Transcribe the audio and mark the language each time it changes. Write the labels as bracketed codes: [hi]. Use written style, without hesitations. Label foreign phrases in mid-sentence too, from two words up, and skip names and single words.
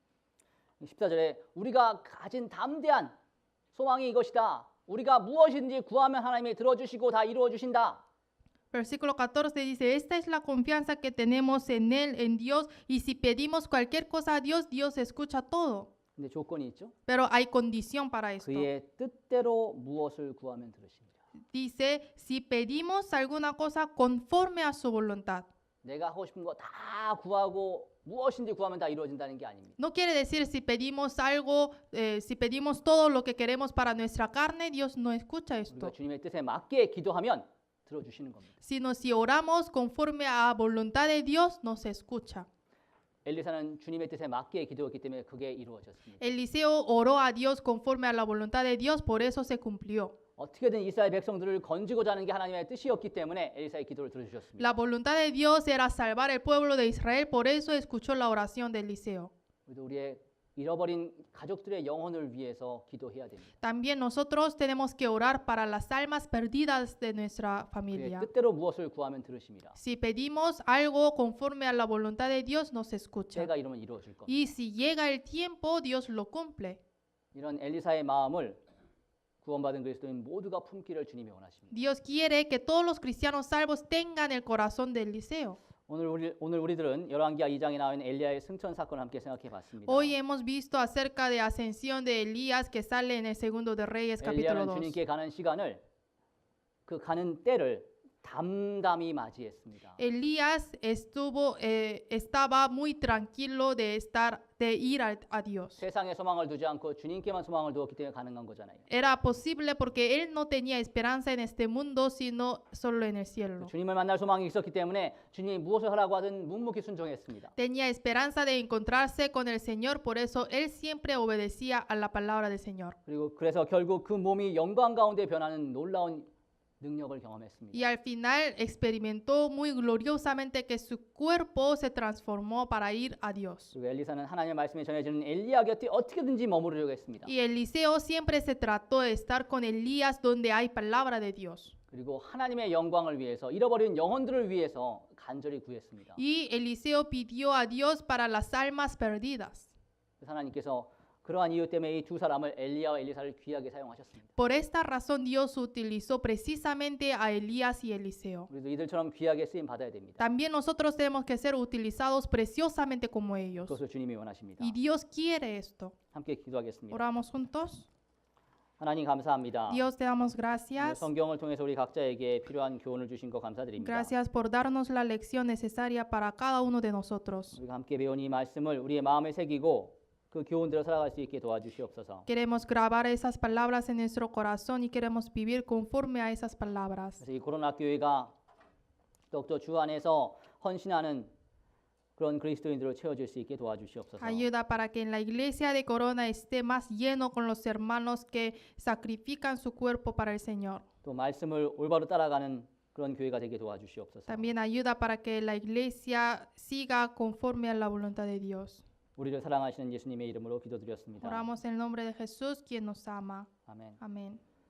[ko] 14절에 우리가 가진 담대한 소망이 이것이다. 우리가 무엇이든지 구하면 하나님이 들어주시고 다 이루어 주신다. [es] Versículo 14 dice, esta es la confianza que tenemos en Él, en Dios, y si pedimos cualquier cosa a Dios, Dios escucha todo. [ko] 근데 조건이 있죠. [es] Pero hay condición para esto. [ko] 그의 뜻대로 무엇을 구하면 들으십니다. [es] Dice, si pedimos alguna cosa conforme a su voluntad. [ko] 내가 하고 싶은 거 다 구하고 무엇인지 구하면 다 이루어진다는 게 아닙니다. [es] No quiere decir si pedimos algo, si pedimos todo lo que queremos para nuestra carne, Dios no escucha [ko] 우리가 [es] esto. [ko] 주님의 뜻에 맞게 기도하면 들어주시는 겁니다. [es] Sino si oramos conforme a voluntad de Dios, nos escucha. [ko] 엘리사는 주님의 뜻에 맞게 기도했기 때문에 그게 이루어졌습니다. [es] Eliseo oró a Dios conforme a la voluntad de Dios, por eso se cumplió. [ko] 어떻게든 이스라엘 백성들을 건지고자 하는 게 하나님의 뜻이었기 때문에 엘리사의 기도를 들어주셨습니다. [es] La voluntad de Dios era salvar el pueblo de Israel, por eso escuchó la oración de Eliseo. [ko] 우리도 우리의 잃어버린 가족들의 영혼을 위해서 기도해야 됩니다. [es] También nosotros tenemos que orar para las almas perdidas de nuestra [ko] 그의 [es] familia. [ko] 뜻대로 무엇을 구하면 들으십니다. [es] Si pedimos algo conforme a la voluntad de Dios, nos escucha. [ko] 제가 이루면 이루어질 겁니다. [es] Y si llega el tiempo, Dios lo cumple. [ko] 이런 엘리사의 마음을 구원받은 그리스도인 모두가 품기를 주님이 원하십니다. [es] Dios quiere que todos los cristianos salvos tengan el corazón de Eliseo. [ko] 오늘 우리들은 열왕기하 2장에 나와 있는 엘리야의 승천 사건을 함께 생각해 봤습니다. [es] Hoy hemos visto acerca de ascensión de Elías que sale en el segundo de Reyes capítulo [ko] 엘리야는 [es] 2. [ko] 주님께 가는 시간을 그 가는 때를 담담히 맞이했습니다. [es] Elías estaba muy tranquilo de ir a Dios. [ko] 세상에 소망을 두지 않고 주님께만 소망을 두었기 때문에 가능한 거잖아요. [es] Era posible porque él no tenía esperanza en este mundo, sino solo en el cielo. [ko] 주님을 만날 소망이 있었기 때문에 주님이 무엇을 하라고 하든 묵묵히 순종했습니다. [es] Tenía esperanza de encontrarse con el Señor, por eso él siempre obedecía a la palabra del Señor. [ko] 그리고 그래서 결국 그 몸이 영광 가운데 변하는 놀라운 능력을 경험했습니다. [es] Y al final experimentó muy gloriosamente que su cuerpo se transformó para ir a Dios. [ko] 그리고 엘리사는 하나님의 말씀이 전해지는 엘리야 곁에 어떻게든지 머무르려고 했습니다. [es] Y Eliseo siempre se trató de estar con Elías donde hay palabra de Dios. [ko] 그리고 하나님의 영광을 위해서 잃어버린 영혼들을 위해서 간절히 구했습니다. [es] Y Eliseo pidió a Dios para las almas perdidas. [ko] 그래서 하나님께서 그러한 이유 때문에 이 두 사람을 엘리야와 엘리사를 귀하게 사용하셨습니다. [es] Por esta razón Dios utilizó precisamente a Elías y Eliseo. [ko] 우리도 이들처럼 귀하게 쓰임 받아야 됩니다. [es] También nosotros tenemos que ser utilizados preciosamente como ellos. [ko] 그것을 주님이 원하십니다. [es] Y Dios quiere esto. [ko] 함께 기도하겠습니다. [es] Oramos juntos. [ko] 하나님 감사합니다. [es] Dios, te damos [ko] 오늘 [es] gracias. [ko] 성경을 통해서 우리 각자에게 필요한 교훈을 주신 거 감사드립니다. [es] Gracias por darnos la lección necesaria para cada uno de nosotros. [ko] 우리가 함께 배운 이 말씀을 우리의 마음에 새기고 그 교훈대로 살아갈 수 있게 도와주시옵소서. [es] Queremos grabar esas palabras en nuestro corazón y queremos vivir conforme a esas palabras. [ko] 그래서 이 코로나 교회가 더욱더 주 안에서 헌신하는 그런 그리스도인들로 채워질 수 있게 도와주시옵소서. [es] Ayuda para que en la iglesia de Corona esté más lleno con los hermanos que sacrifican su cuerpo para el Señor. [ko] 또 말씀을 올바로 따라가는 그런 교회가 되게 도와주시옵소서. [es] También ayuda para que la iglesia siga conforme a la voluntad de Dios. [ko] 우리를 사랑하시는 예수님의 이름으로 기도드렸습니다. [es] Oramos en el nombre de Jesús, quien nos ama. [ko] 아멘. [es] Amén.